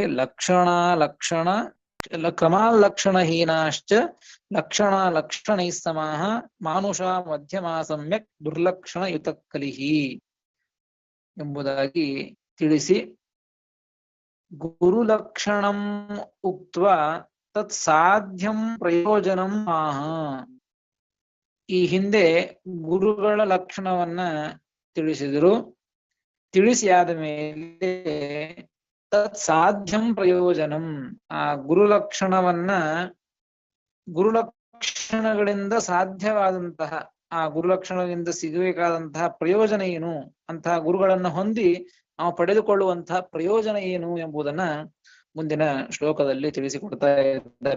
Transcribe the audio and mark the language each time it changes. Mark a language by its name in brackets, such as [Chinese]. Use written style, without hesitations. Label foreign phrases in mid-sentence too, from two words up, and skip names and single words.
[Sanskrit] ಲಕ್ಷಣ ಕ್ರಮಾಲಕ್ಷಣಹೀನಾಶ್ಚ ಲಕ್ಷಣ ಲಕ್ಷಣೈ ಸಮಾಹ ಮಾನುಷ ಮಧ್ಯಮ ಸಮ್ಯಕ್ ದುರ್ಲಕ್ಷಣ ಯುತ ಕಲಿಹಿ [Kannada] ಎಂಬುದಾಗಿ ತಿಳಿಸಿ, [Sanskrit] ಗುರುಲಕ್ಷಣಂ ಉಕ್ತ್ವಾ ತತ್ ಸಾಧ್ಯಂ ಪ್ರಯೋಜನಂ ಆಹ. [Kannada] ಈ ಹಿಂದೆ ಗುರುಗಳ ಲಕ್ಷಣವನ್ನ ತಿಳಿಸಿದರು. ತಿಳಿಸಿ ಆದ ಮೇಲೆ [Sanskrit] ತತ್ ಸಾಧ್ಯಂ ಪ್ರಯೋಜನಂ, [Kannada] ಆ ಗುರುಲಕ್ಷಣಗಳಿಂದ ಸಾಧ್ಯವಾದಂತಹ ಆ ಗುರುಲಕ್ಷಣದಿಂದ ಸಿಗಬೇಕಾದಂತಹ ಪ್ರಯೋಜನ ಏನು, ಅಂತಹ ಗುರುಗಳನ್ನ ಹೊಂದಿ ನಾವು ಪಡೆದುಕೊಳ್ಳುವಂತಹ ಪ್ರಯೋಜನ ಏನು ಎಂಬುದನ್ನ ಮುಂದಿನ ಶ್ಲೋಕದಲ್ಲಿ ತಿಳಿಸಿಕೊಡ್ತಾ ಇದ್ದಾರೆ.